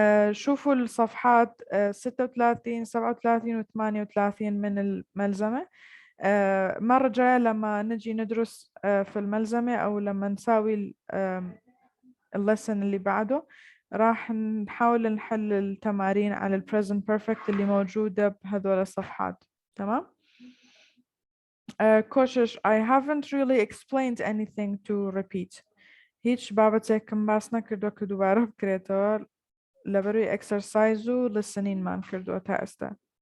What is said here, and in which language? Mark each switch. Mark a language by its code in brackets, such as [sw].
[ar] شوفوا الصفحات 36 37 و 38 من الملزمة. مرة جاية لما نجي ندرس في الملزمة أو لما نساوي اللسن اللي بعده راح نحاول نحل التمارين على ال present perfect اللي موجودة بهذول الصفحات. تمام؟ كوشش [en] I haven't really explained anything to repeat. [ckb] هیچ بابەتێک کەم باس نەکردووە کە دووبارە بکرێتەوە لەبەروی exercise و listening مان کردووە تا ئێستا.